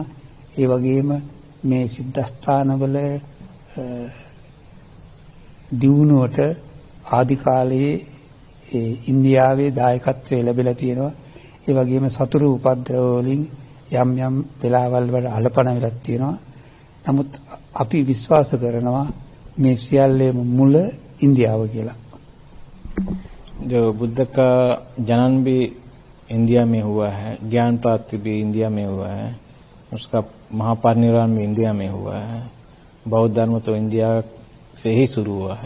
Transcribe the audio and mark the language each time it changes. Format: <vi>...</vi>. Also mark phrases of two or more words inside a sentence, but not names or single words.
<si>ඒ වගේම මේ සිද්ධාස්ථානවල දියුණුවට ආදි කාලයේ ඉන්දියාවේ දායකත්වය ලැබිලා තියෙනවා. ඒ වගේම සතුරු උපද්‍රව වලින් යම් යම් වෙලාවල් වල අලපන වෙලක් තියෙනවා. නමුත් අපි විශ්වාස කරනවා මේ සියල්ලේම මුල</si> <hi>इंडिया वगैरह। जो बुद्ध का जन्म भी इंडिया में हुआ है, ज्ञान प्राप्ति भी इंडिया में हुआ है, उसका महापरिनिर्वाण भी इंडिया में हुआ है। बौद्ध धर्म तो इंडिया से ही शुरू हुआ है।</hi>